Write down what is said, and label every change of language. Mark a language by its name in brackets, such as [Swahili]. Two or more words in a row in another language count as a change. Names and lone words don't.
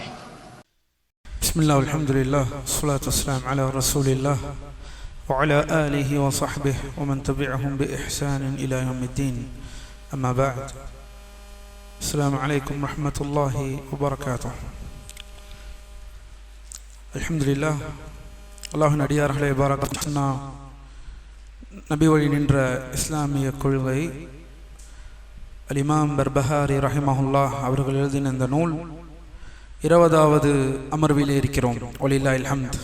[Arabic] بسم الله والحمد لله والصلاة والسلام على رسول الله وعلى آله وصحبه ومن تبعهم بإحسان إلى يوم الدين. أما بعد، السلام عليكم ورحمة الله وبركاته. الحمد لله. [Tamil] அல்லாஹ்வின் அடியார்களே, பாரக்கத்துன்னா நபி வழி நின்ற இஸ்லாமிய கொள்கை அல் இமாம் பர்பஹாரி ரஹிமஹுல்லாஹ் அவர்கள் எழுதின இந்த நூல் 20வது அமர்விலே இருக்கிறோம். [Arabic] ولله الحمد.